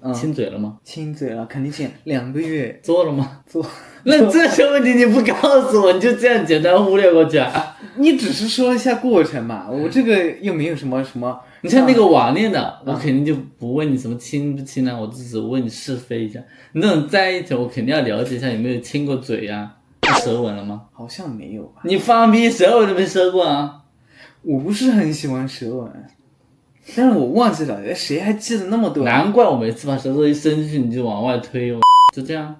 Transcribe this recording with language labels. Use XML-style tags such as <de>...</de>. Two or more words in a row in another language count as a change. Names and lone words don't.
<zh>親嘴了嗎？親嘴了，肯定親。2個月。做了嗎？做。那這些問題你不告訴我，你就這樣簡單忽略過去啊？你只是說一下過程嘛，我這個又沒有什麼。你像那個網戀的，我肯定就不問你什麼親不親啊，我只問你是非一下。你那種在一起，我肯定要了解一下有沒有親過嘴呀。舌吻了嗎？好像沒有吧。你放屁，舌吻都沒舌過啊！我不是很喜歡舌吻，但是我忘記了，誰還記得那麼多？難怪我每次把舌頭一伸進去你就往外推，就這樣。</zh>